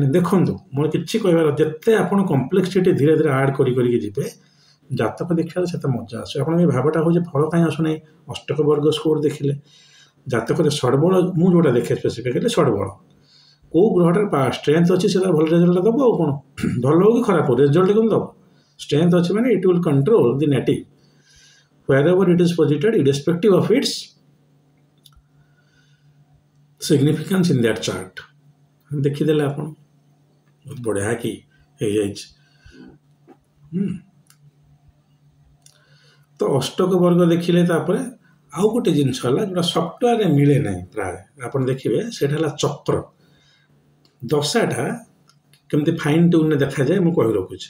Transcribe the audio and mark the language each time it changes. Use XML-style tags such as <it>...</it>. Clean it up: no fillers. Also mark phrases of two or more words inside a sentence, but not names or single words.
<or>ଦେଖନ୍ତୁ ମୋର କିଛି କହିବାର, ଯେତେ ଆପଣ କମ୍ପ୍ଲେକ୍ସିଟି ଧୀରେ ଧୀରେ ଆଡ଼୍ କରିକି ଯିବେ ଜାତକ ଦେଖିବାରେ ସେତେ ମଜା ଆସିବ। ଆପଣ ଏ ଭାବଟା ହେଉଛି ଫଳ କାହିଁ ଆସୁନାହିଁ, ଅଷ୍ଟକ ବର୍ଗ ସ୍କୋର ଦେଖିଲେ ଜାତକରେ ଷଡ଼ବଳ, ମୁଁ ଯେଉଁଟା ଦେଖେ ସ୍ପେସିଫିକାଲି ଷଡ଼ବଳ କେଉଁ ଗ୍ରହଟାର ଷ୍ଟ୍ରେନ୍ଥ ଅଛି ସେ ତାର ଭଲ ରେଜଲ୍ଟ ଦେବ। ଆଉ କ'ଣ ଭଲ ହଉ କି ଖରାପ ହଉ ରେଜଲ୍ଟ କିନ୍ତୁ ଦେବ। ଷ୍ଟ୍ରେନ୍ଥ ଅଛି ମାନେ</or> <en>it will control the native wherever it is posited irrespective of its significance in that chart।</en> <or>ଦେଖିଦେଲେ ଆପଣ ବହୁତ ବଢ଼ିଆ କି ହେଇଯାଇଛି। ତ ଅଷ୍ଟକ ବର୍ଗ ଦେଖିଲେ ତାପରେ ଆଉ ଗୋଟେ ଜିନିଷ ହେଲା ଯେଉଁଟା ସଫ୍ଟୱେରରେ ମିଳେ ନାହିଁ ପ୍ରାୟ, ଆପଣ ଦେଖିବେ ସେଇଟା ହେଲା ଚକ୍ର। ଦଶାଟା କେମିତି</or> <en>fine tuneରେ</en> <or>ଦେଖାଯାଏ ମୁଁ କହି ରଖୁଛି।</or>